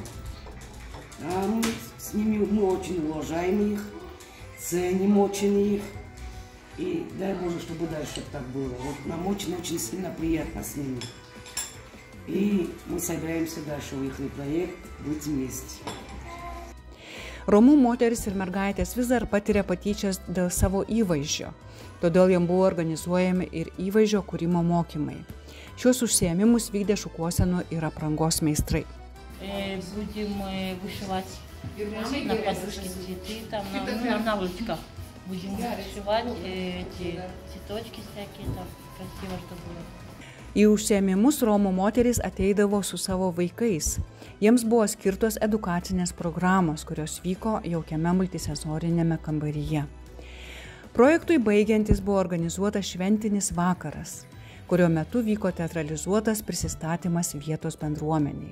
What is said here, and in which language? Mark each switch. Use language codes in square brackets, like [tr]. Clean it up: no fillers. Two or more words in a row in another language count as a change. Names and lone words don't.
[ru] А мы с ними очень уважаем их, ценим очень их. И дай Боже, чтобы дальше так было. Вот нам очень-очень сильно приятно с ними. И мы собираемся дальше в их проект быть вместе. [lt] Romų moteris ir mergaitės vis dar patiria patyčias dėl savo įvaizdžio, todėl jam buvo organizuojami ir įvaizdžio kūrimo mokymai. Šios užsiėmimus vykdė šukuosenų ir aprangos meistrai. [ru] Будем вышивать на подушке цветы, там, на наволочках. Будем вышивать эти цветочки всякие, там, красиво, чтобы было. [lt] Į užsiėmimus Romų moterys ateidavo su savo vaikais. Jiems buvo skirtos edukacinės programos, kurios vyko jaukiame multisensorinėme kambaryje. Projektui baigiantis buvo organizuotas šventinis vakaras, kurio metu vyko teatralizuotas prisistatymas vietos bendruomeniai.